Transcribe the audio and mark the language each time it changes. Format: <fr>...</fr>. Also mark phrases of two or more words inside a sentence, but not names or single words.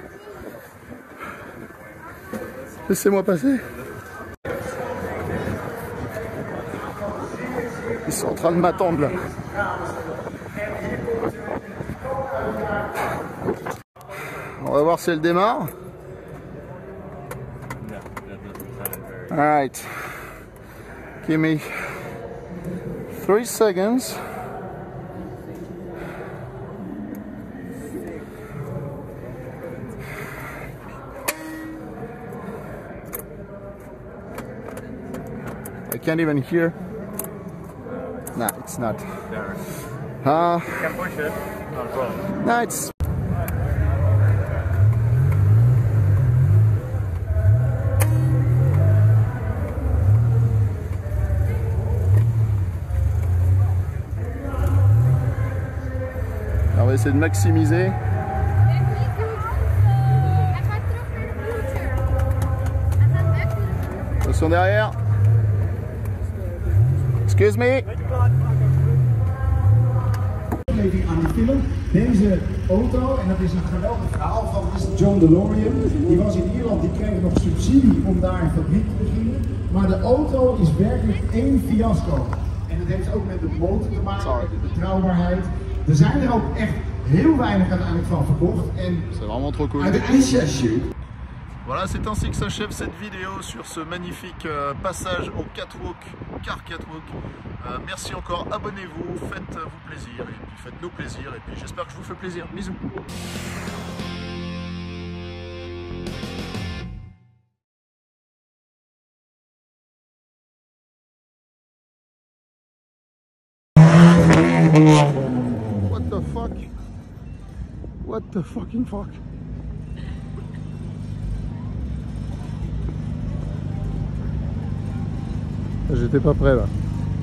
<fr>Laissez-moi passer. Ils sont en train de m'attendre là. On va voir si elle démarre.</fr> <en>Alright. Give me 3 seconds. I can't even hear. Nah, it's not. You can push it. No problem. Nah, it's.</en> <fr>Alors, on va essayer de maximiser. Attention derrière. Excuse me.</fr> <nl>Aan die film. Deze auto, en dat is een geweldig verhaal van John DeLorean. Die was in Ierland, die kreeg nog subsidie om daar een fabriek te beginnen. Maar de auto is werkelijk één fiasco. En dat heeft ook met de motor te maken, de betrouwbaarheid. Er zijn er ook echt heel weinig uiteindelijk van verkocht.</nl> <fr>En c'est vraiment trop cool. Voilà, c'est ainsi que s'achève cette vidéo sur ce magnifique passage au catwalk, car catwalk. Merci encore, abonnez-vous, faites-vous plaisir, et puis faites-nous plaisir, et puis j'espère que je vous fais plaisir. Bisous.</fr> <en>What the fuck? What the fucking fuck?</en> <fr>J'étais pas prêt là.</fr>